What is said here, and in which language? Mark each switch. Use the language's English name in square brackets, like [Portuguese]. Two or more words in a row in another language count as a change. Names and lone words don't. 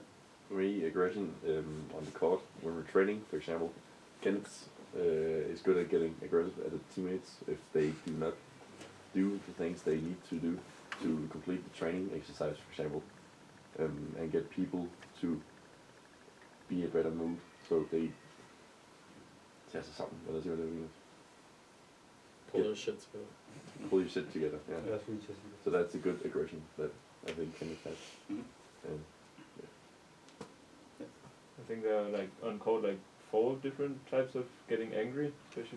[English] For me, aggression on the court when we're training, for example, Kenneth is good at getting aggressive at the teammates if they do not do the things they need to do to complete the training exercise, for example, and get people to be a better mood, so they [Danish] tage sig sammen, eller siger, hvad det [English] means. Pull your shit together. Pull your shit together, yeah. that's really just So that's a good aggression that I think Kenneth has. Mm-hmm. And I think there are on court 4 different types of getting angry, especially.